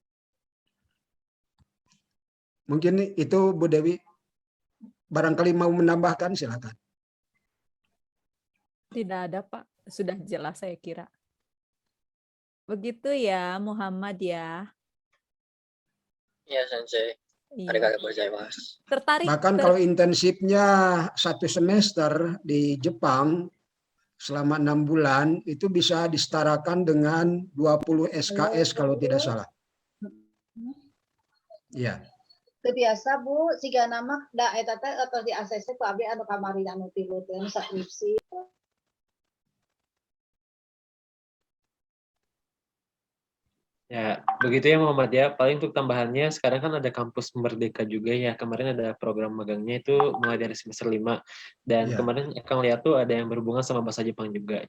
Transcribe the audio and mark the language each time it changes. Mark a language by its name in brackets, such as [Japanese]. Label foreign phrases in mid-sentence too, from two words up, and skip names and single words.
[Indonesian] Mungkin itu Bu Dewi. Barangkali mau menambahkan, silakan. Tidak ada, Pak. Sudah jelas saya kira. Begitu ya, Muhammad ya. Iya, Sensei. Iya. [Japanese] ありがとうございます. [Indonesian] Tertarik. Bahkan kalau intensifnya 1 semester di Jepang selama 6 bulan, itu bisa disetarakan dengan 20 SKS kalau tidak salah. Iya. Itu biasa Bu, [Sundanese] siga nama da eta teh atau di ACC ku abdi anu kamari anu tilu teh skripsi. [Indonesian] Ya, begitu ya Muhammad ya. Paling untuk tambahannya, sekarang kan ada kampus Merdeka juga ya. Kemarin ada program magangnya itu mulai dari semester 5. Dan kemarin Kang lihat tuh ada yang berhubungan sama bahasa Jepang juga.